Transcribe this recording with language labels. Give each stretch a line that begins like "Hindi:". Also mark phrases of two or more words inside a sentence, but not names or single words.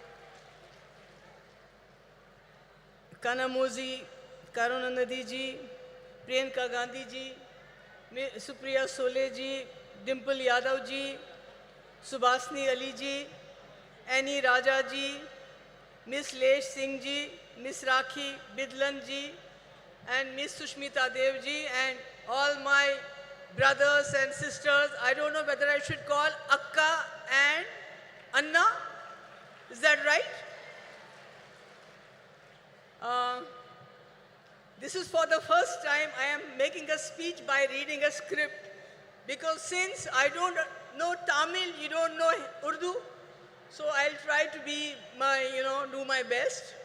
English: Kanamozi Karunanidhi ji, Priyanka Gandhi ji, Supriya Sole ji, Dimple Yadav ji, Subhasni Ali ji, Annie Raja ji, Miss Lesh Singh ji, Miss Rakhi Bidlan ji, and Miss Sushmita Dev ji, and all my brothers and sisters. I don't know whether I should call Akka and Anna. Is that right? This is for the first time I am making a speech by reading a script, because since I don't know Tamil, you don't know Urdu, so I'll try to be do my best.